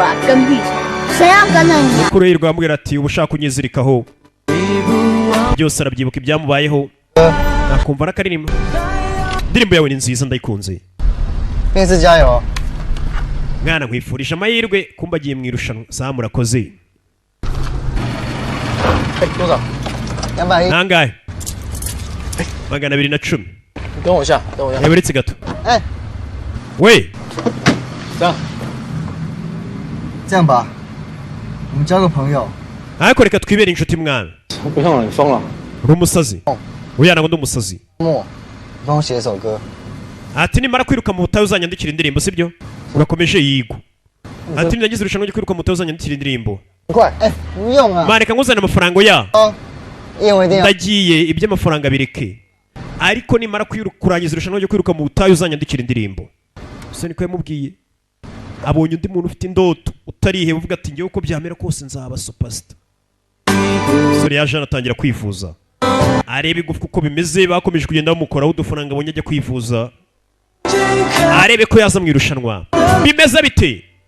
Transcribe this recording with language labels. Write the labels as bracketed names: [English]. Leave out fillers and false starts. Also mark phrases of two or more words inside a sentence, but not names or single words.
[Kinyarwanda] mukuru ye rwamubwira ati uba ushaka kunyizirikaho byose arabyibuka ibyamubayeho akumva n'akaririmbo indirimbo yawe ni nziza ndayikunze mwana nkwifurije amahirwe kumba agiye mu irushanwa saa murakoze nangahe 210 [Chinese] 等我一下，等我一下。 [Kinyarwanda] yaberetse gato 哎， we [Chinese] 这样吧，我们交个朋友。 [Kinyarwanda] ariko reka twibere inshuti mwana [Chinese] 不用了，你疯了。 [Kinyarwanda] uri umusazi oya ntabwo ndi umusazi [Chinese] 莫，你帮我写一首歌。 [Kinyarwanda] ati nimara kwiruka mu butayu uzanyandikira indirimbo sibyo urakomeje yigo ati nagize irushanwa ryo kwiruka mu butayu uzanyandikira indirimbo [Chinese] 快，哎，不用啊。 [Kinyarwanda] mareka nguzane amafaranga ya [Chinese] 因为一定要。 [Kinyarwanda] ndagiye iby'amafaranga bireke ariko nimara kurangiza irushanwa ryo kwiruka mu butayu uzanyandikira indirimbo gusa niko yamubwiye abonye undi muntu ufite indoto utariheba uvuga ati ngewe uko byamera kose nzaba superstar sore yaje anatangira kwivuza areba igufwa uko bimeze bakomeje kugenda bamukoraho udufaranga abonye ajya kwivuza arebe ko yaza mu irushanwa bimeze bite